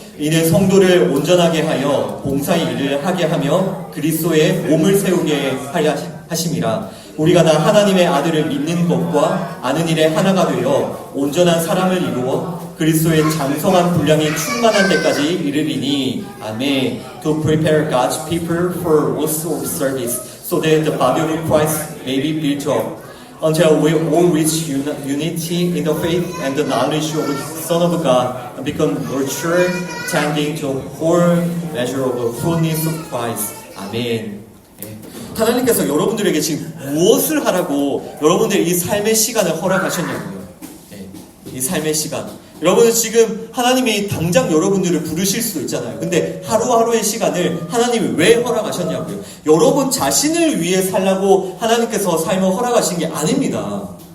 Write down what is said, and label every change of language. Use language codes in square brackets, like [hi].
[ko] 이는 성도를 온전하게 하여 봉사의 일을 하게 하며 그리스도의 몸을 세우게 하려 하심이라. 우리가 다 하나님의 아들을 믿는 것과 아는 일에 하나가 되어 온전한 사람을 이루어 그리스도의 장성한 분량이 충만한 데까지 이르리니. 아멘. [en] To prepare God's people for works of service, so that the body of Christ may be built up, until we all reach unity in the faith and the knowledge of the Son of God, and become mature, tending to whole measure of the fullness of Christ. 아멘. [ko] 하나님께서 여러분들에게 지금 무엇을 하라고 여러분들의 이 삶의 시간을 허락하셨냐고요. 네, 이 삶의 시간. 여러분은 지금 하나님이 당장 여러분들을 부르실 수도 있잖아요. 근데 하루하루의 시간을 하나님이 왜 허락하셨냐고요. 여러분 자신을 위해 살라고 하나님께서 삶을 허락하신 게 아닙니다.